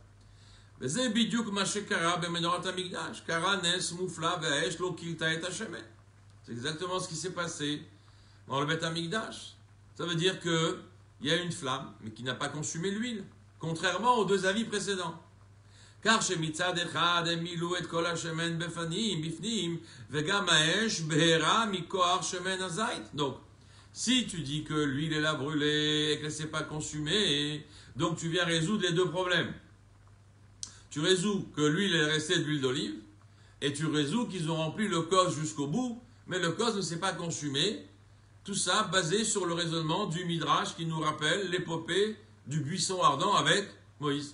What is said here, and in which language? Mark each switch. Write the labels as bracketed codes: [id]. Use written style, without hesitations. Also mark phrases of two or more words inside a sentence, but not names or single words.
[fr] C'est exactement ce qui s'est passé dans le Beth Amikdash. Ça veut dire qu'il y a une flamme, mais qui n'a pas consumé l'huile, contrairement aux deux avis précédents. [he] car שמצד אחד הם מילאו את כל השמן בפנים, וגם האש בהרה מכוח שמן הזית. [fr] Donc, si tu dis que l'huile elle a brûlé et qu'elle ne s'est pas consumée, donc tu viens résoudre les deux problèmes. Tu résous que l'huile est restée de l'huile d'olive, et tu résous qu'ils ont rempli le cos jusqu'au bout, mais le cos ne s'est pas consumé. Tout ça basé sur le raisonnement du Midrash qui nous rappelle l'épopée du buisson ardent avec Moïse.